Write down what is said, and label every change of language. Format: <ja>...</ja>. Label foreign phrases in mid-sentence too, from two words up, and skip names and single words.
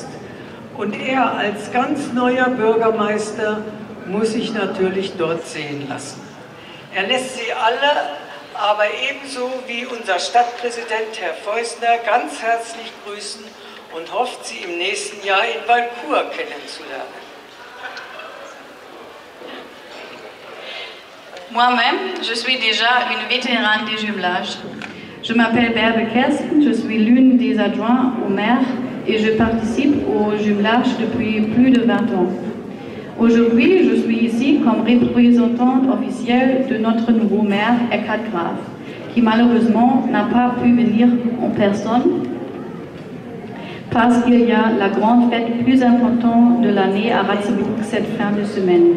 <de>Und er als ganz neuer Bürgermeister muss sich natürlich dort sehen lassen. Er lässt Sie alle, aber ebenso wie unser Stadtpräsident Herr Feusner, ganz herzlich grüßen und hofft, Sie im nächsten Jahr in Valcourt kennenzulernen.</de> <fr>Moi-même, je suis déjà une vétérane des jumelages. Je m'appelle Bärbel Kersten, je suis l'une des adjoints au maire et je participe au jumelage depuis plus de 20 ans. Aujourd'hui, je suis ici comme représentante officielle de notre nouveau maire, Eckhard Graf, qui malheureusement n'a pas pu venir en personne parce qu'il y a la grande fête plus importante de l'année à Ratzeburg cette fin de semaine.</fr>